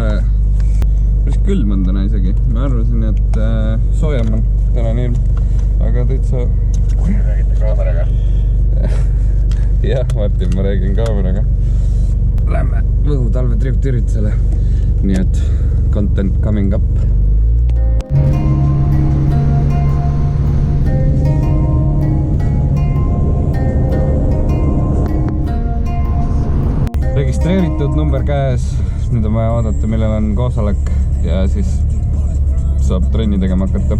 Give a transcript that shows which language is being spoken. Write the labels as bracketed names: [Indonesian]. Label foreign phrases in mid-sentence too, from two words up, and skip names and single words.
[Estonian] Päris külm on täna isegi. Ma arvasin, et soojem on täna nii ilm, aga täitsa... Räägite kaameraga? Jah, Martin, ma räägin kaameraga. Lähme Võhu talvedrifti üritusele. Nii et [English] content coming up. [Estonian] Registreeritud number käes. Nüüd on vaja vaadata, millel on koosolek ja siis saab trenni tegema hakata.